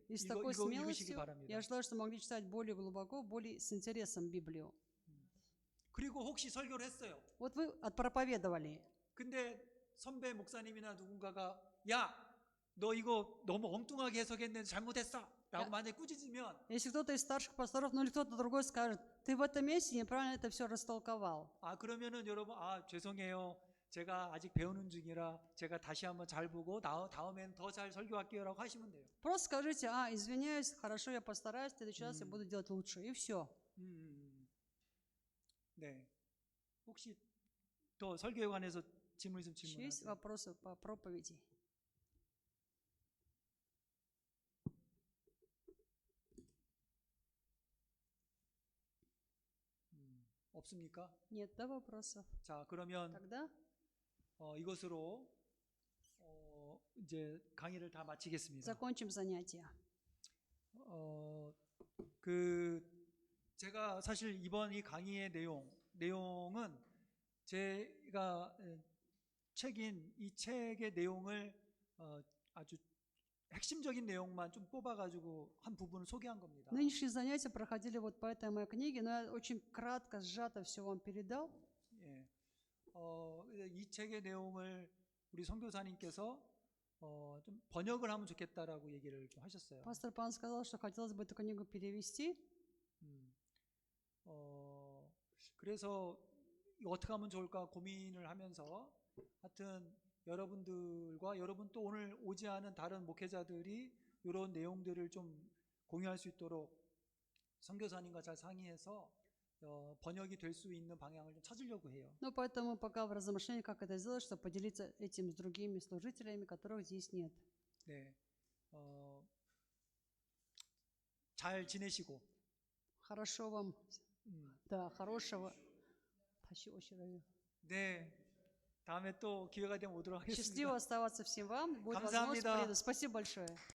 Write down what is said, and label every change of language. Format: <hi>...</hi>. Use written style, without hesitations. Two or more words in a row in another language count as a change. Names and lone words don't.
<ru>И с такой</ru> <ko>이거 읽으시기</ko> <ru>смелостью</ru> <ko>바랍니다.</ko> <ru>я желаю, что могли читать более глубоко, более с интересом Библию.</ru> <ko>그리고 혹시 설교를 했어요.</ko> <ru>Вот вы отпроповедовали,</ru> <ko>근데 선배 목사님이나 누군가가 야, 너 이거 너무 엉뚱하게 해석했는데 잘못했어 라고 만약에 꾸짖으면</ko> <ru>если кто-то из старших пасторов, ну или кто-то другой скажет, ты в этом месте неправильно это все растолковал.</ru> <ko>그러면은 여러분 죄송해요. 제가 아직 배우는 중이라 제가 다시 한번 잘 보고 다음엔 더 잘 설교할게요 라고 하시면 돼요.</ko> <ru>Просто скажите, извиняюсь, хорошо, я постараюсь, в следующий раз я буду делать лучше, и все.</ru> <ko>네. 혹시 더 설교에 관해서 질문 좀</ko> <ru>Есть</ru> <ko>질문하세요.</ko> <ru>вопросы по проповеди?</ru> <ko>없습니까?</ko> <ru>Нет, да, вопросов?</ru> <ko>자, 그러면</ko> <ru>Тогда</ru> <ko>이것으로 이제 강의를 다 마치겠습니다.</ko> <ru>закончим занятие.</ru> <ko>제가 사실 이번 이 강의의 내용은 제가 책인 이 책의 내용을 아주 핵심적인 내용만 좀 뽑아가지고 한 부분을 소개한 겁니다.</ko> <ru>Нынешние занятия проходили вот по этой моей книге, но я очень кратко, сжато все вам передал.</ru> <ko>예, 이 책의 내용을 우리 선교사님께서 좀 번역을 하면 좋겠다라고 얘기를 좀 하셨어요.</ko> <ru>Пастор Пан сказал, что хотелось бы эту книгу перевести.</ru> <ko>그래서 이거 어떻게 하면 좋을까 고민을 하면서 하여튼 여러분들과 여러분 또 오늘 오지 않은 다른 목회자들이 이런 내용들을 좀 공유할 수 있도록 선교사님과 잘 상의해서 번역이 될 수 있는 방향을 좀 찾으려고 해요.</ko> <ru>Но поэтому пока в размышлении, как это сделать, чтобы поделиться этим с другими служителями, которых здесь нет.</ru> <ko>네, 잘 지내시고.</ko> <ru>Хорошо вам, да, хорошего.</ru> <ko>네, 다음에 또 기회가 되면 오도록 하겠습니다.</ko> <ru>Счастливо оставаться всем вам. Будет</ru> <ko>감사합니다.</ko> <ru>возможность, приеду. Спасибо большое.</ru>